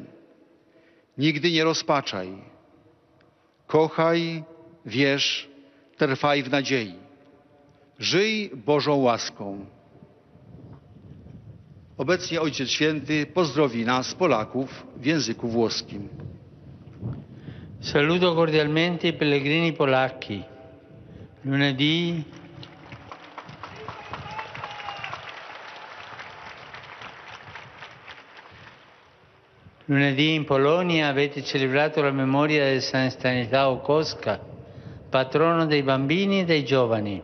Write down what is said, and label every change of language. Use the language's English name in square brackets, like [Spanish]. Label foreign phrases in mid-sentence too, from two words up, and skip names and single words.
[Polish] Nigdy nie rozpaczaj. Kochaj, wierz, trwaj w nadziei. Żyj Bożą łaską. Obecnie Ojciec Święty pozdrowi nas, Polaków, w języku włoskim. [Italian] Saluto cordialmente i pellegrini polacchi. Lunedì in Polonia avete celebrato la memoria di San Stanislao Kostka, patrono dei bambini e dei giovani.